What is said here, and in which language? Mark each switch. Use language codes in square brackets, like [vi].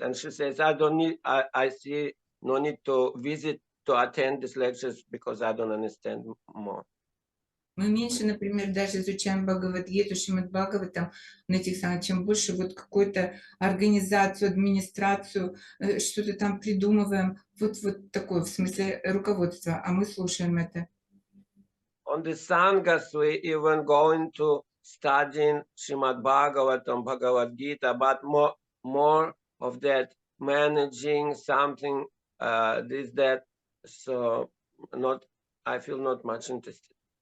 [en] And she says, I see no need to visit to attend these lectures because I don't understand more. [ru] Мы меньше, например, даже изучаем Бхагавадгиту, Шримад Бхагаватам, на этих самых, чем больше вот какую-то организацию, администрацию, что-то там придумываем, вот такое, в смысле руководства, а мы слушаем это. [en] On the Sanghas, we even go into studying Shrimad Bhagavatam, Bhagavad Gita, but more of that managing something, this, that, so I feel not much interested.